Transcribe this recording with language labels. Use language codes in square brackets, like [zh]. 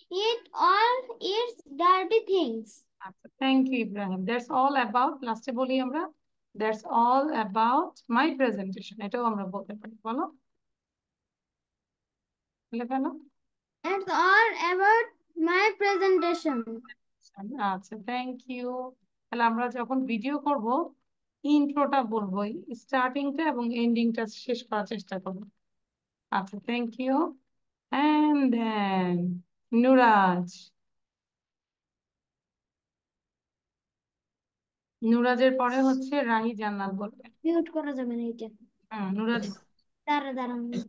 [en] It all eats dirty things. Thank you, Ibrahim. That's all about, last [bn] বলি আমরা, [en] that's all about my presentation. [bn] এটাও আমরা বলতে পারি, বলো। বলে ফেলো। [en] That's all about my presentation. আচ্ছা, thank you. [bn] তাহলে আমরা যখন ভিডিও করব, ইন্ট্রোটা বলবো, স্টার্টিংটা এবং এন্ডিংটা শেষ করার চেষ্টা করবো। [en] আচ্ছা, thank you. And then Nuraj. [bn] নুরাজের পরে হচ্ছে রাহি জান্নাত বলবে। মিউট করা যাবে না এটা। নুরাজ। দাঁড়ান।